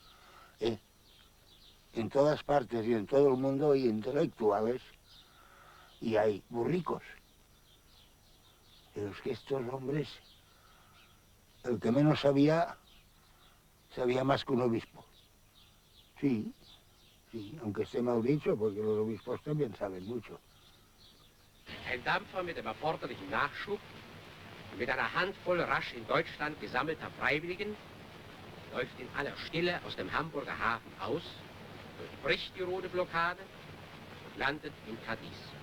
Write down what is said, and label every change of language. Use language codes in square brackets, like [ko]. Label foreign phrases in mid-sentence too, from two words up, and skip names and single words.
[es] En todas partes y en todo el mundo hay intelectuales y hay burricos. Pero es que estos hombres, el que menos sabía, sabía más que un obispo. Sí. Sí, aunque esté mal dicho, porque los obispos también saben mucho. [de] Ein Dampfer mit dem erforderlichen Nachschub und mit einer Handvoll rasch in Deutschland gesammelter Freiwilligen läuft in aller Stille aus dem Hamburger Hafen aus, durchbricht die rote Blockade und landet in Cadiz.